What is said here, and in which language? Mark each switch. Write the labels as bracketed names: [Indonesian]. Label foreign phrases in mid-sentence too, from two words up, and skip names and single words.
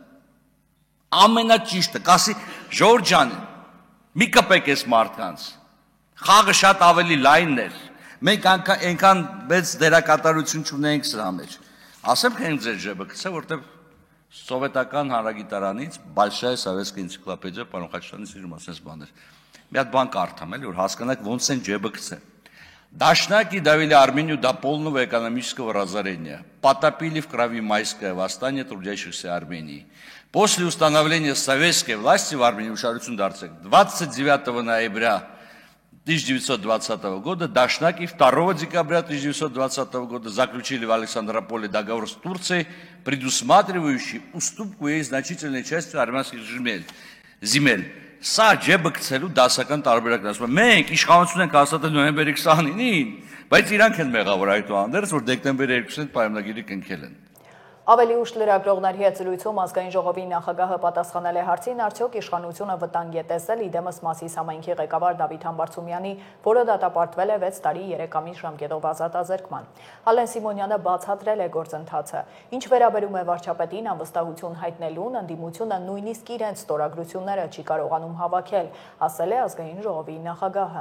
[Armenian] Ամենաճիշտը, կասի Ժորժ ջան, մի կպեք այս մարդկանց։ Խաղը շատ ավելի լայնն էր։ Մենք այնքան մեծ դերակատարություն չունենք սրա մեջ։ Ասեմ թե ձեր ջեբը գցե, որտեղ սովետական հանրագիտարանից Большая советская энциклопедия պարոն Խաչատրյանից իր մասնես բաներ։ Մի հատ бан կարդամ էլի, որ հասկանաք ոնց են ջեբը գցե։ [Russian] Дашнаки довели Армению до полного экономического разорения, потопили в крови майское восстание трудящихся Армении. После установления советской власти в Армении 29 ноября 1920 года Дашнаки 2 декабря 1920 года заключили в Александрополе договор с Турцией, предусматривающий уступку ей значительной части армянских земель. [Armenian] Սա ջեբը գցելու դասական տարբերակն ասում եմ, մենք իշխանություն ենք հաստատել նոյեմբերի 29-ին, բայց իրանք են մեղավոր այդուհանդերձ, որ դեկտեմբերի 2-ին պայմանագիրը կնքել են։ Ավելի ուշ լրագրողների հետ զրույցում ազգային ժողովի նախագահը պատասխանել է հարցին, արդյոք իշխանությունը վտանգ է տեսել իդեմս Մասիս համայնքի ղեկավար Դավիթ Համբարձումյանի, որը դատապարտվել է 6 տարի 3 ամիս ժամկետով ազատազրկման։ Ալեն Սիմոնյանը բացատրել է գործընթացը։ Ինչ վերաբերում է վարչապետին անվստահություն հայտնելուն, ընդդիմությունը նույնիսկ իրենց ստորագրությունները չի կարողանում հավաքել, ասել է ազգային ժողովի նախագահը։